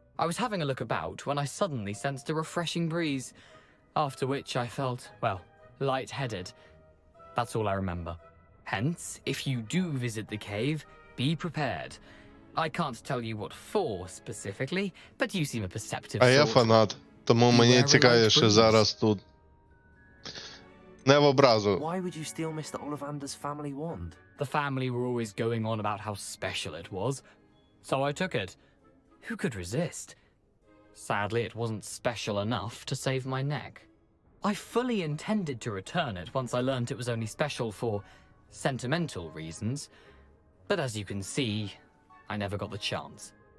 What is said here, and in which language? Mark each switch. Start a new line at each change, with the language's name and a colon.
English: I was having a look about when I suddenly sensed a refreshing breeze, after which I felt, well, lightheaded. That's all I remember. Hence, if you do visit the cave, be prepared. I can't tell you what for specifically, but you seem a perceptive
Ukrainian: А я
English: sort.
Ukrainian: фанат, тому мені цікавіше зараз тут. Не в образу.
English: Why would you steal Mr. Ollivander's family wand? The family were always going on about how special it was, so I took it. Who could resist? Sadly, it wasn't special enough to save my neck. I fully intended to return it once I learned it was only special for sentimental reasons, but as you can see, I never got the chance.